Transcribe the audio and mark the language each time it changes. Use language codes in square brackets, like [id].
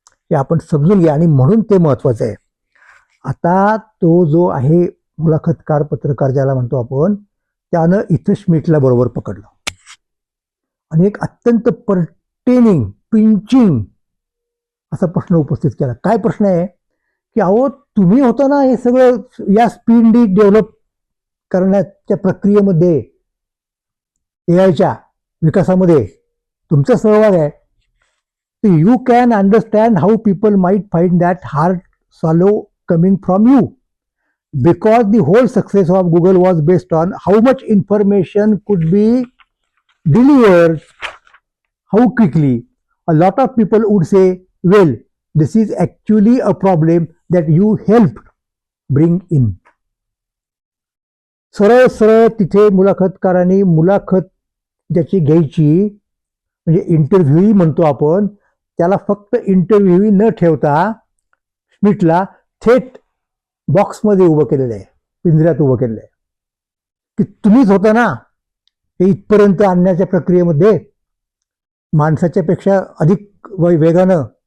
[mr] हे आपण समजून घ्या, आणि म्हणून ते महत्वाचं आहे. आता तो जो आहे मुलाखतकार, पत्रकार ज्याला म्हणतो आपण, त्यानं इथं श्मिटला बरोबर पकडलं आणि एक अत्यंत पर्टेनिंग, पिंचिंग असा प्रश्न उपस्थित केला. काय प्रश्न आहे की अहो, तुम्ही होता ना हे सगळं या स्पीडनी डेव्हलप करण्याच्या प्रक्रियेमध्ये, एआयच्या विकासामध्ये तुमचा सहभाग आहे. [en] You can understand how people might find that hard swallow coming from you, because the whole success of Google was based on how much information could be delivered, how quickly. A lot of people would say, well, this is actually a problem that you helped bring in. [mr] सरळ सरळ तिथे मुलाखतकारांनी मुलाखत ज्याची घ्यायची, म्हणजे interview म्हणतो आपण त्याला, फक्त इंटरव्ह्यू न ठेवता श्मिटला थेट बॉक्समध्ये उभं केलेलं आहे, पिंजऱ्यात उभं केलेलं आहे, की तुम्हीच होता ना हे इथपर्यंत आणण्याच्या प्रक्रियेमध्ये, माणसाच्या पेक्षा अधिक वेगानं.